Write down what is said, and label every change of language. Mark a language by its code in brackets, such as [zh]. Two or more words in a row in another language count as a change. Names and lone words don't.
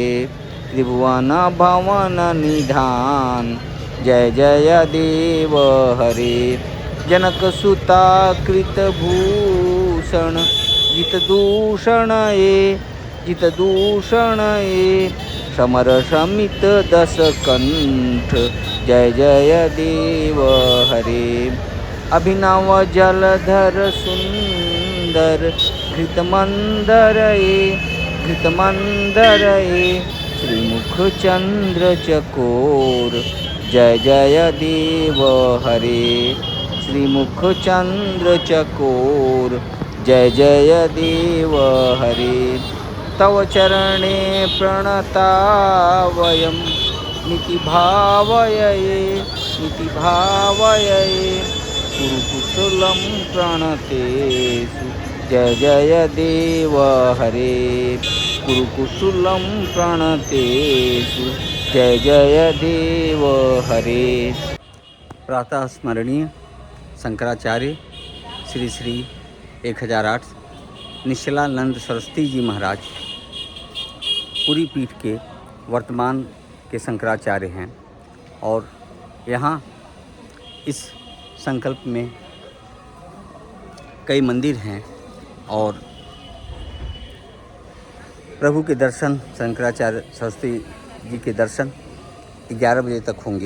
[sa] त्रिभुवन भवन निधान जय जय देव हरे। जनक सुता कृत भूषण जित दूषणये जित दूषणये समर समित दस कंठ जय जय देव हरे। अभिनव जलधर सुंदर घृत मंदरये घृत मंदरये श्रीमुख चंद्र चकोर जय जय देव हरे। श्रीमुख चंद्र चकोर जय जय देव हरे। तव चरणे प्रणता वयं निति भावये निति भावये कुरुकुशलं प्रणतेषु जय जय देव हरे। कुरुकुशलं प्रणतेषु जय जय देव हरे। [hi] प्रातः स्मरणीय शंकराचार्य श्री श्री 1008 निश्चलानंद सरस्वती जी महाराज पूरी पीठ के वर्तमान के शंकराचार्य हैं, और यहाँ इस संकल्प में कई मंदिर हैं और प्रभु के दर्शन शंकराचार्य सरस्वती जी के दर्शन 11 बजे तक होंगे।